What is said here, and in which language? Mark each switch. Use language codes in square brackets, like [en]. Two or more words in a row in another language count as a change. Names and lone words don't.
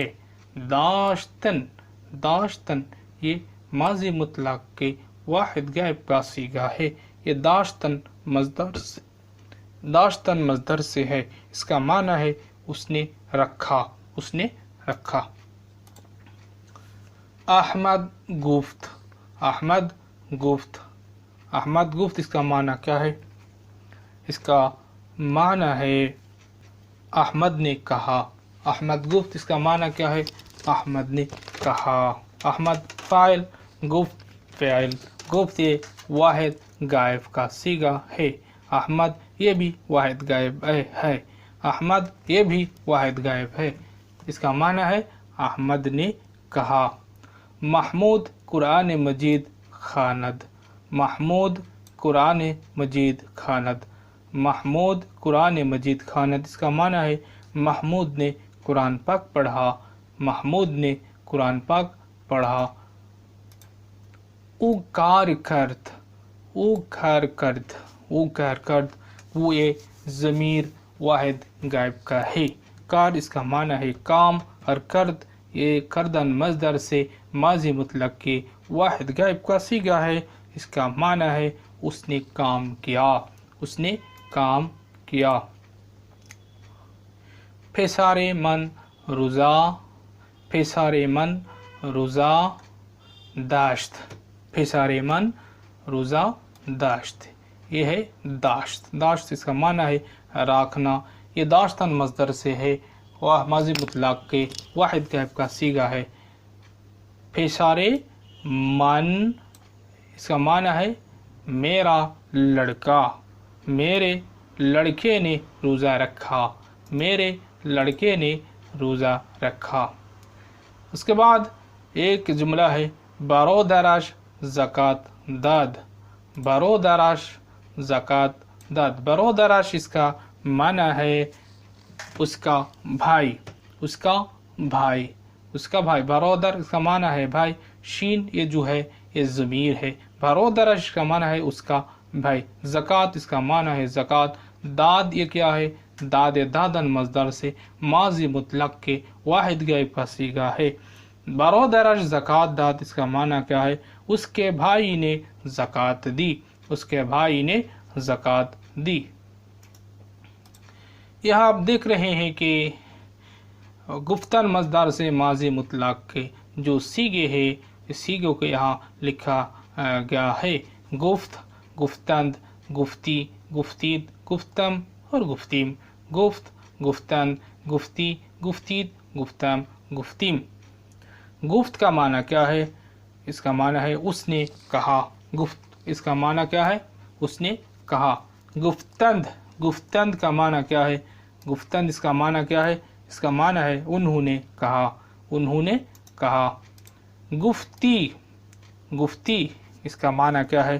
[fa] داشتن داشتن [ur] یہ ماضی مطلق کے واحد غائب کا صیغہ ہے. یہ داشتن مصدر سے ہے. اس کا معنی ہے اس نے رکھا، اس نے رکھا. [fa] احمد گفت احمد گفت احمد گفت [ur] اس کا معنی کیا ہے؟ اس کا معنی ہے احمد نے کہا. [fa] احمد گفت [ur] اس کا معنی کیا ہے؟ احمد نے کہا. احمد فاعل، گفت فاعل. گفت یہ واحد غائب کا صیغہ ہے. احمد یہ بھی واحد غائب ہے. احمد یہ بھی واحد غائب ہے. اس کا معنی ہے احمد نے کہا. [fa] محمود قرآن مجید خواند. محمود قرآن مجید خواند. محمود قرآن مجید خواند [ur] اس کا معنی ہے محمود نے قرآن پاک پڑھا. محمود نے قرآن پاک پڑھا. [fa] او کار کرد او کار کرد او کار کرد [ur] وہ یہ ضمیر واحد غائب کا ہے. کار اس کا معنی ہے کام، اور کرد یہ کردن مصدر سے ماضی مطلق کے واحد غائب کا صیغہ ہے. اس کا معنی ہے اس نے کام کیا، اس نے کام کیا. [fa] پسارے من روزہ پسارے من روزہ داشت. پسارے من روزہ داشت [ur] یہ ہے [fa] داشت. [ur] داشت اس کا معنی ہے راکھنا. یہ داشتن مصدر سے ہے، وہ ماضی مطلق کے واحد غائب کا صیغہ ہے. [fa] پسارے من [ur] اس کا معنی ہے میرا لڑکا. میرے لڑکے نے روزہ رکھا. میرے لڑکے نے روزہ رکھا. اس کے بعد ایک جملہ ہے [fa] برادرش زکات داد. برادرش زکات داد. [ur] برادرش اس کا معنی ہے اس کا بھائی، اس کا بھائی، اس کا بھائی. برادر اس کا معنی ہے بھائی. شین یہ جو ہے یہ ضمیر ہے. برادرش کا معنی ہے اس کا بھائی. زکات اس کا معنی ہے زکات. داد یہ کیا ہے؟ داد دادن مصدر سے ماضی مطلق کے واحد غائب کا صیغہ ہے. [fa] برادرش زکات داد [ur] اس کا معنی کیا ہے؟ اس کے بھائی نے زکات دی، اس کے بھائی نے زکات دی. یہاں آپ دیکھ رہے ہیں کہ گفتن مصدر سے ماضی مطلق کے جو صیغے ہیں اس صیغوں کو یہاں لکھا گیا ہے. [fa] گفت، گفتند، گفتی، گفتید، گفتم اور گفتیم. گفت، گفتند، گفتی، گفتید، گفتم، گفتیم. [ur] گفت کا معنی کیا ہے؟ اس کا معنی ہے اس نے کہا. گفت اس کا معنی کیا ہے؟ اس نے کہا. [fa] گفتند، گفتند [ur] کا معنی کیا ہے؟ گفتند اس کا معنی کیا ہے؟ اس کا معنی ہے انہوں نے کہا، انہوں نے کہا. [fa] گفتی، گفتی [ur] اس کا معنی کیا ہے؟